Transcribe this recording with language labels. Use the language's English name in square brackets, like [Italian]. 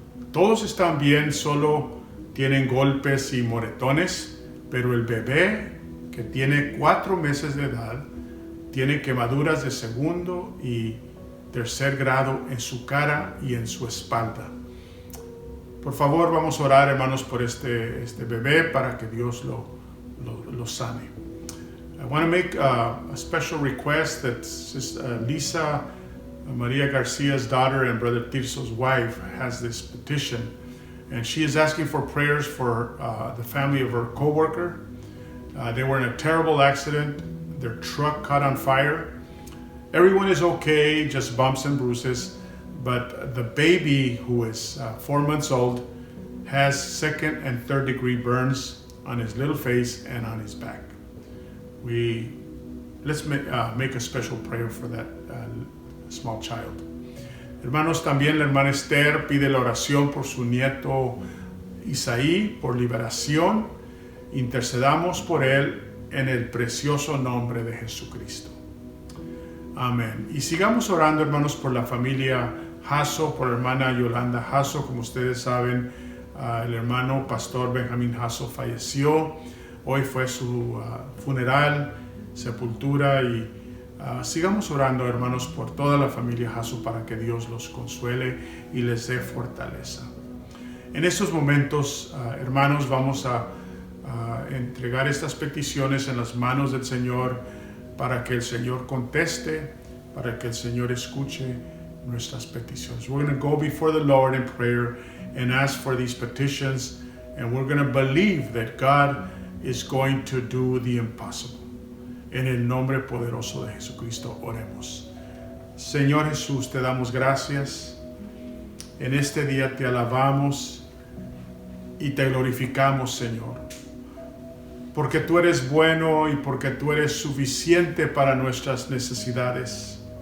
[Spanish] Todos están bien, solo tienen golpes y moretones, pero el bebé, que tiene 4 meses de edad, tiene quemaduras de segundo y tercer grado en su cara y en su espalda. Por favor, vamos a orar, hermanos, por este bebé para que Dios lo sane. [English] I want to make a special request that Lisa, Maria Garcia's daughter and Brother Tirso's wife, has this petition. And she is asking for prayers for the family of her co-worker. They were in a terrible accident. Their truck caught on fire. Everyone is okay, just bumps and bruises. but the baby, who is 4 months old, has 2nd and 3rd degree burns on his little face and on his back. Let's make a special prayer for that small child. [Spanish] Hermanos, también la hermana Esther pide la oración por su nieto Isaí, por liberación. Intercedamos por él en el precioso nombre de Jesucristo. Amén. Y sigamos orando, hermanos, por la familia Jasso, por la hermana Yolanda Jasso. Como ustedes saben, el hermano pastor Benjamín Jasso falleció. Hoy fue su funeral, sepultura, y sigamos orando, hermanos, por toda la familia Jasso para que Dios los consuele y les dé fortaleza. En estos momentos, hermanos, vamos a entregar estas peticiones en las manos del Señor para que el Señor conteste, para que el Señor escuche nuestras peticiones. [English] We're going to go before the Lord in prayer and ask for these petitions, and we're going to believe that God is going to do the impossible. [Spanish] En el nombre poderoso de Jesucristo oremos. Señor Jesús, te damos gracias. En este día te alabamos y te glorificamos, Señor, porque tú eres bueno y porque tú eres suficiente para nuestras necesidades.